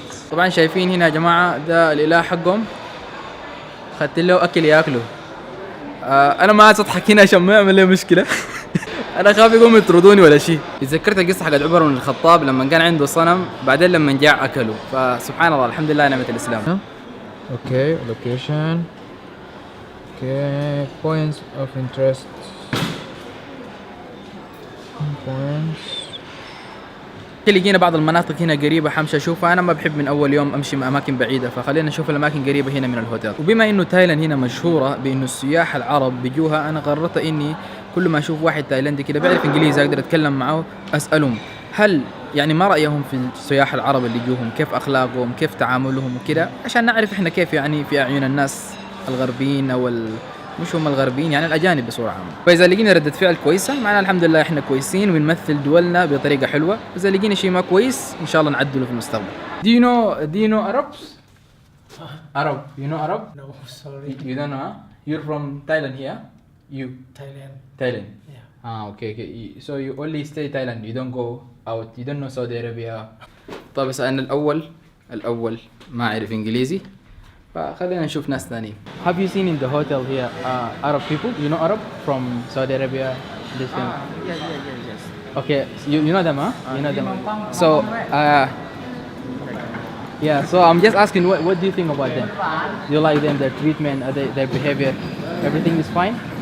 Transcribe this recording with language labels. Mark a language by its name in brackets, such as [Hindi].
[Arabic] طبعا شايفين هنا يا جماعة ده الإله حقهم، خدت له أكل ياكله. أنا ما عايز أضحك هنا عشان ما يعمل لي مشكلة. أنا خاف يقوموا يطردوني ولا شيء. تذكرت القصة حقت عمر بن الخطاب لما كان عنده صنم، بعدين لما جاع أكله، فسبحان الله الحمد لله نعمة الإسلام. [English] Okay location. Okay points of interest. [Arabic] لقينا بعض المناطق هنا قريبة حمشي أشوفها. أنا ما بحب من أول يوم أمشي من أماكن بعيدة، فخلينا نشوف الأماكن قريبة هنا من الهوتيل. وبما إنه تايلاند هنا مشهورة بإنه السياح العرب بيجوها، أنا قررت إني كل ما أشوف واحد تايلاندي كده بيعرف إنجليزي أقدر أتكلم معه أسألهم هل يعني ما رأيهم في السياح العرب اللي يجوهم، كيف أخلاقهم، كيف تعاملهم وكده، عشان نعرف إحنا كيف يعني في أعين الناس الغربيين أو مش هم الغربيين، يعني الأجانب بصورة عامة. فإذا لقينا ردة فعل كويسة معناها الحمد لله إحنا كويسين وبنمثل دولنا بطريقة حلوة. إذا لقينا شيء ما كويس إن شاء الله نعدله في المستقبل. [English] Do you know Arabs? Arab. You know Arab? No, sorry. You don't know? Huh? You're from Thailand here? You? Thailand. Yeah. Okay. So you only stay Thailand. You don't go out. You don't know Saudi Arabia. [Arabic] طيب بس أنا الأول ما أعرف إنجليزي، فخلينا نشوف ناس ثانيين. [English] Have you seen in the hotel here Arab people? You know Arab from Saudi Arabia? Yes. Okay, so you know them, huh? You know them. So yeah. So I'm just asking, what do you think about them? Do you like them? Their treatment, their behavior, everything is fine?